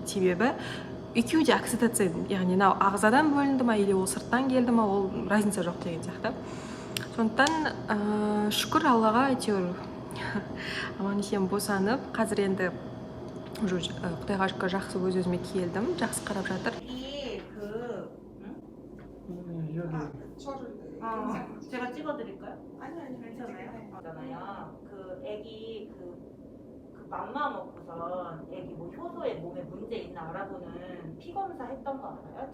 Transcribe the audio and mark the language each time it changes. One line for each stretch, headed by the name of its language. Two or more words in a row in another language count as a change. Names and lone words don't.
Kazakh: Себебі екеуі де окситоцин, яғни ағзадан бөлінді ма, или ол сырттан келді ма, ол разница жоқ деген сияқты. Сондықтан шүкір Аллаға, әйтеуір аман есен босанып, қазір енді құдайға шүкір жақсы өз-өзіме келдім, жақсы қарап жатыр.
Korean: 제가 찍어드릴까요? 아니 괜찮아요? 있잖아요. 그 애기 그 맘마 먹고선 애기 뭐 효소에 몸에 문제 있나 알아보는 피 검사 했던 거 알아요?